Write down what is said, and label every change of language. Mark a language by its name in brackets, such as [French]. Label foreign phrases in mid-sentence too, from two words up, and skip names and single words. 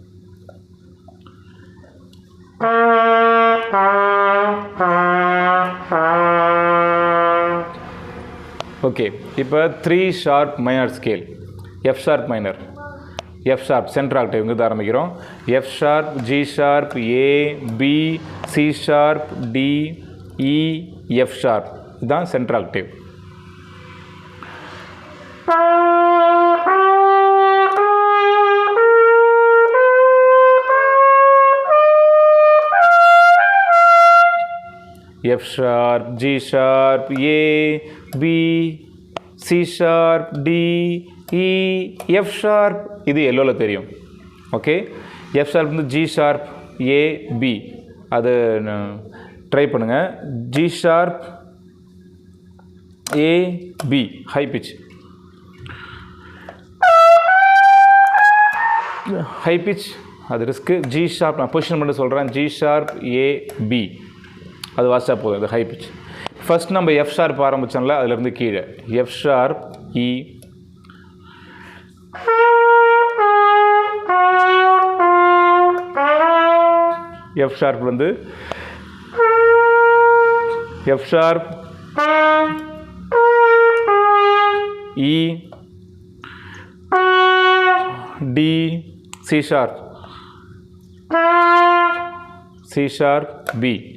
[Tamil] ஓகே, இப்போ 3 [English] sharp minor scale. F sharp minor, F sharp central octave [Tamil] இருந்து ஆரம்பிக்கிறோம். [English] F sharp G sharp A B C sharp D E F sharp இதுதான் central octave. F sharp, G sharp, A, B, C sharp, D, E, F sharp [Tamil] இது எல்லோவில் தெரியும். [English] ஓகே, F sharp வந்து G sharp, A, [Tamil] B அது ட்ரை பண்ணுங்கள். [English] G sharp, A, B high pitch. high pitch [Tamil] அது ரிஸ்க்கு. [English] G sharp [Tamil] நான் பொசிஷன் மட்டும் சொல்கிறேன். [English] G sharp, A, [Tamil] B அது வாசிச்சா போதும். அது [English] high pitch. [Tamil] ஃபஸ்ட் நம்ம [English] F sharp [Tamil] ஆரம்பித்தோம்ல, அதிலேருந்து கீழே [English] F sharp E F [Tamil] ஷார்ப்லேருந்து [English] F sharp E D C sharp C sharp B.